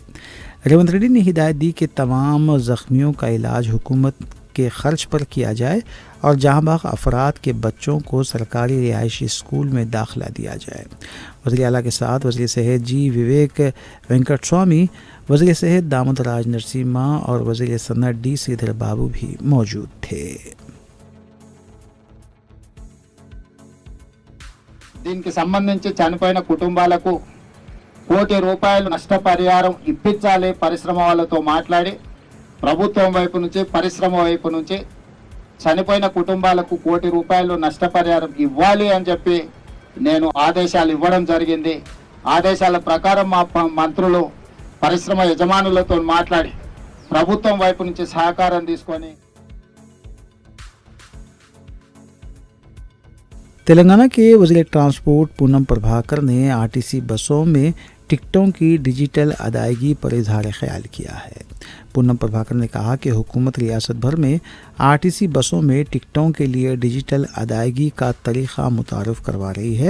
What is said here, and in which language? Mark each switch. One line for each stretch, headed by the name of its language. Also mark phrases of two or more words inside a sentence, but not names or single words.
Urdu: ریونت ریڈی نے ہدایت دی کہ تمام زخمیوں کا علاج حکومت کے خرچ پر کیا جائے اور جہاں باغ افراد کے بچوں کو سرکاری رہائشی اسکول میں داخلہ دیا جائے۔ وزیر اعلیٰ کے ساتھ وزیر صحت جی وویک وینکٹ سوامی، وزیر صحت دامود راج نرسیما اور وزیر صنعت ڈی سریدھر بابو بھی موجود تھے۔
Telugu: దీనికి సంబంధించి చనిపోయిన కుటుంబాలకు ₹1 కోటి నష్టపరిహారం ఇప్పించాలి పరిశ్రమ వాళ్ళతో మాట్లాడి, ప్రభుత్వం వైపు నుంచి పరిశ్రమ వైపు నుంచి చనిపోయిన కుటుంబాలకు ₹1 కోటి నష్టపరిహారం ఇవ్వాలి అని చెప్పి నేను ఆదేశాలు ఇవ్వడం జరిగింది। ఆదేశాల ప్రకారం మా మంత్రులు పరిశ్రమ యజమానులతో మాట్లాడి ప్రభుత్వం వైపు నుంచి సహకారం తీసుకొని
Urdu: تلنگانہ کے وزیر ٹرانسپورٹ پونم پربھاکر نے RTC بسوں میں ٹکٹوں کی ڈیجیٹل ادائیگی پر اظہار خیال کیا ہے۔ پونم پربھاکر نے کہا کہ حکومت ریاست بھر میں RTC بسوں میں ٹکٹوں کے لیے ڈیجیٹل ادائیگی کا طریقہ متعارف کروا رہی ہے۔